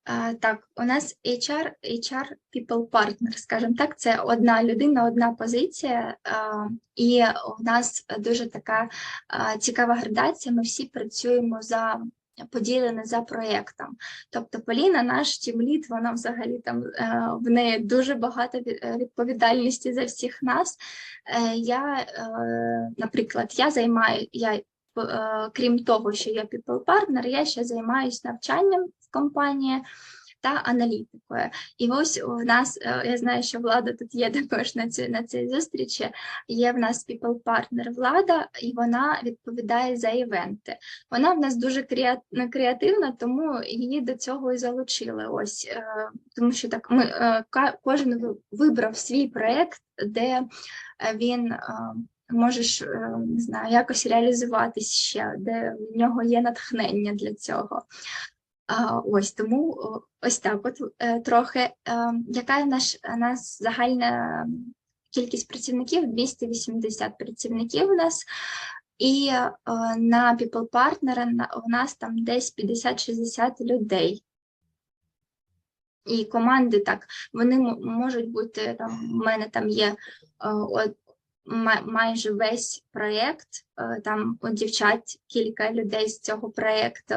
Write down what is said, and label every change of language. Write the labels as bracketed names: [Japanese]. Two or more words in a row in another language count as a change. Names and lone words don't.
[Ukrainian] Так, у нас [English] HR People Partner, [Ukrainian] скажімо так, це одна людина, одна позиція, і у нас дуже така цікава градація, ми всі працюємо поділені за проєктом. Тобто Поліна, наш тімлід, вона взагалі там, в неї дуже багато відповідальності за всіх нас. Наприклад, крім того, що я [English] people partner, [Ukrainian] я ще займаюся навчанням в компанії та аналітикою. І ось у нас, я знаю, що Влада тут є також на цій зустрічі, є в нас [English] people partner [Ukrainian] Влада, і вона відповідає за івенти. Вона в нас дуже креативна, тому її до цього і залучили. Ось, тому що так, кожен вибрав свій проєкт, де він можеш, не знаю, якось реалізуватись ще, де в нього є натхнення для цього. Ось, тому ось так от трохи. Яка у нас загальна кількість працівників? 280 працівників у нас. І на [English] people partner [Ukrainian] у нас там десь 50-60 людей. І команди, так, вони можуть бути, там, в мене там є майже весь проєкт, там у дівчат кілька людей з цього проєкту.